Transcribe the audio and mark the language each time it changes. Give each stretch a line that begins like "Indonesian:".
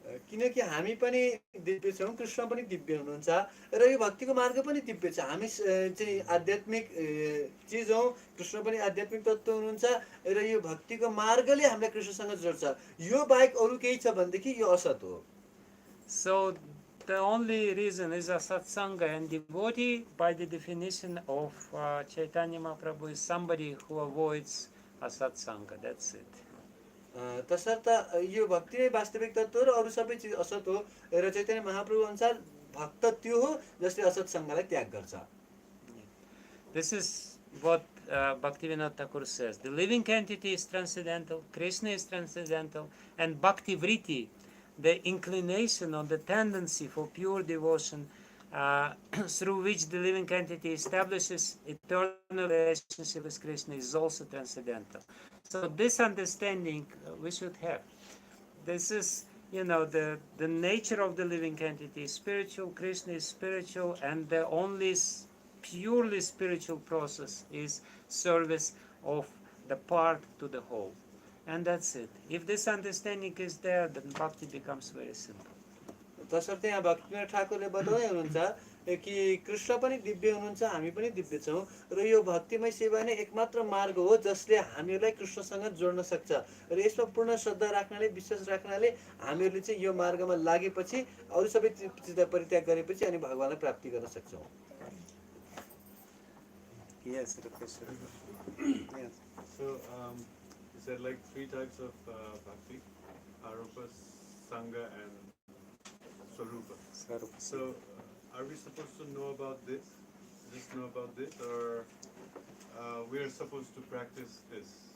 Nepali: किनकि हामी पनि दिव्य छौँ कृष्ण पनि दिव्य हुनुहुन्छ र यो भक्तिको मार्ग पनि दिव्य छ हामी चाहिँ आध्यात्मिक चिज हौँ कृष्ण पनि आध्यात्मिक तत्त्व हुनुहुन्छ र यो भक्तिको मार्गले हामीलाई कृष्णसँग जोड्छ यो बाहेक अरू केही छ भनेदेखि यो असत हो
English: So the only reason is asat sangha, and devotee by the definition of Chaitanya Mahaprabhu is somebody who avoids asat sangha. That's it.
Nepali: तसर्थ यो भक्ति नै वास्तविक तत्त्व हो र अरू सबै चिज असत हो र चैतन्य महाप्रभु अनुसार भक्त त्यो हो जसले असत सङ्घलाई त्याग गर्छ
English: This is what Bhaktivinoda Thakur says. The living entity is transcendental, Krishna is transcendental, and Bhakti Vritti, the inclination or the tendency for pure devotion through which the living entity establishes eternal relationship with Krishna, is also transcendental. So this understanding we should have. This is, the nature of the living entity is spiritual, Krishna is spiritual, and the only purely spiritual process is service of the part to the whole. And that's it. If this understanding is there, then bhakti becomes very simple.
Nepali: तसर्थ यहाँ भक्तिनाथ ठाकुरले बताउँदै हुनुहुन्छ कि कृष्ण पनि दिव्य हुनुहुन्छ हामी पनि दिव्य छौँ र यो भक्तिमय सेवा नै एकमात्र मार्ग हो जसले हामीहरूलाई कृष्णसँग जोड्न सक्छ र यसमा पूर्ण श्रद्धा राख्नाले विश्वास राख्नाले हामीहरूले चाहिँ यो मार्गमा लागेपछि अरू सबै चिजलाई परित्याग गरेपछि अनि भगवानलाई प्राप्ति गर्न सक्छौँ
English: Yes, Professor. Yes. So, you said like three types of bhakti: arupa, sangha, and swarupa. So, are we supposed to know about this? Just know about this, or we are supposed to practice this?